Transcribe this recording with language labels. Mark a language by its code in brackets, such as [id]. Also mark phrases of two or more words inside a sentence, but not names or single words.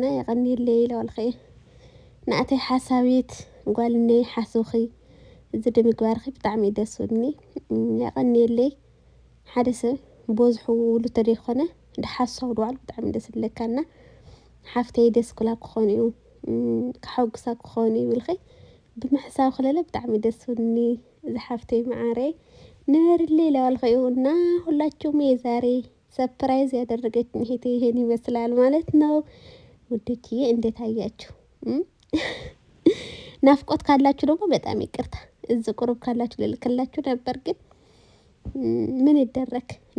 [ti] ያቐኒየለይ ለወልኸ ንኣተይ ሓሳቤት ጓልነይ ሓሱኺ እዚ ድምግባርኺ ብጣዕሚ ደስ ዝብልኒ ያቐኒየለይ ሓደ ሰብ በዝሑ ውሉድ ተደይኮነ ድሓሳብ ድባዕሉ ብጣዕሚ ደስ ዝብለካና ሓፍተይ ደስ ክብላ ክኾኑ እዩ ክሓጉሳ ክኾኑ ይብልኺ ብምሕሳብ ክለለ ብጣዕሚ ደስ ዝብልኒ ዝሓፍተይ ማዕረይ ንበርለይ ለወልኸ [am] እና ሁላችሁም የዛሬ ሰርፕራይዝ ያደረገችኝ እህቴ ይሄን ይመስላል ማለት ነው ውዶችዬ እንዴት አያችሁ ናፍቆት ካላችሁ ደግሞ በጣም ይቅርታ እዚህ ቁርብ ካላችሁ ልልክላችሁ ነበር ግን ምን ይደረግ